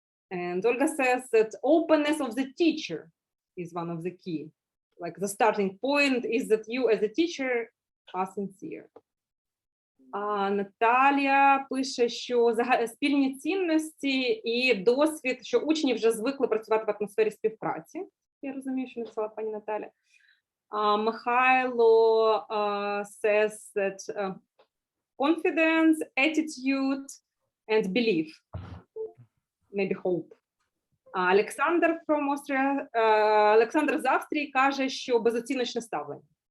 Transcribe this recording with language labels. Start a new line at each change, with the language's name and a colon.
English: And Olga says that openness of the teacher is one of the key. Like the starting point is that you as a teacher are sincere.
Ukrainian: Наталія пише, що спільні цінності і досвід, що учні вже звикли працювати в атмосфері співпраці. Я розумію, що написала пані Наталя.
English: Михайло says that confidence, attitude and belief, maybe hope.
Ukrainian: Олександр
English: from Austria,
Ukrainian: Олександр з Австрії каже, що безоціночне ставлення.